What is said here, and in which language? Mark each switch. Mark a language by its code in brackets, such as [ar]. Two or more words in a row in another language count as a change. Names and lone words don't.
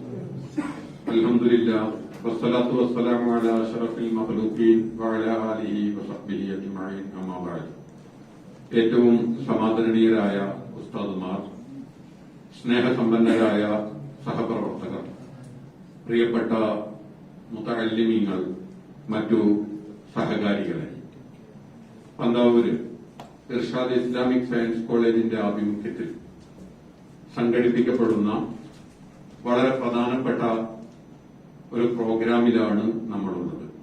[ar] الحمد لله والصلاة والسلام على أشرف المخلوقين وعلى آله وصحبه أجمعين أما بعد. [ml] ഏറ്റവും സമാദരണീയരായ ഉസ്താദുമാർ, സ്നേഹസമ്പന്നരായ സഹപ്രവർത്തകർ, പ്രിയപ്പെട്ട മുതഅല്ലിമീങ്ങൾ, മറ്റു സഹകാരികളെ, പന്താവൂര് ഇർഷാദ് ഇസ്ലാമിക് സയൻസ് കോളേജിന്റെ ആഭിമുഖ്യത്തിൽ സംഘടിപ്പിക്കപ്പെടുന്ന വളരെ പ്രധാനപ്പെട്ട ഒരു പ്രോഗ്രാമിലാണ് നമ്മളുള്ളത്.